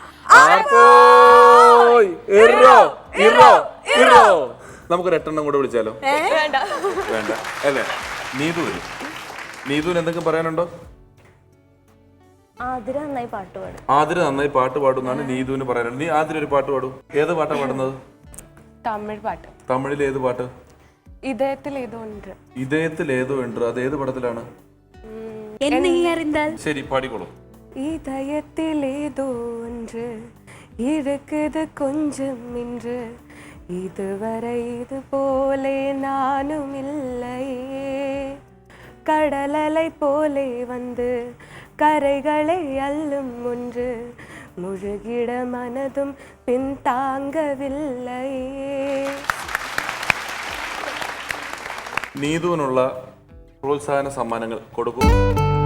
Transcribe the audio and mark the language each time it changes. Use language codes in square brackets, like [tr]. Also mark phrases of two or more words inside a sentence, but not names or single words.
[ml] നമുക്കൊരു 8 എണ്ണം കൂടെ വിളിച്ചാലോ? വേണ്ട അല്ലേ? നീതുവിന് എന്തെങ്കിലും പറയാനുണ്ടോ? ആതിര നന്നായി പാട്ട് പാടും. ആതിര നന്നായി പാട്ട് പാടുന്നാണ് നീതുവിന് പറയാനുള്ളത്. നീ ആതിര ഒരു പാട്ട് പാടും. ഏത് പാട്ടാ പാടുന്നത്? തമിഴ് പാട്ട്. തമിഴിൽ ഏത് പാട്ട്? [ta] இதயத்தில் ஏதோ ஒன்று. [ml] இதயത്തിൽ ഏതോ ഉണ്ട്. അത് ഏത് പടത്തിലാണ്? ശരി, പാടിക്കോളൂ. [ta] இதயத்தில் ஏதோ ஒன்று இருக்குது கொஞ்சம் இன்று இதுவரை இது போலே நானும் இல்லையே கடலலை போலே வந்து கரைகளை அள்ளும் ஒன்று முழுகிட மனதும் பின் தாங்கவில்லையே. [ml] നീതുവിനുള്ള പ്രോത്സാഹന സമ്മാനങ്ങൾ കൊടുക്കും.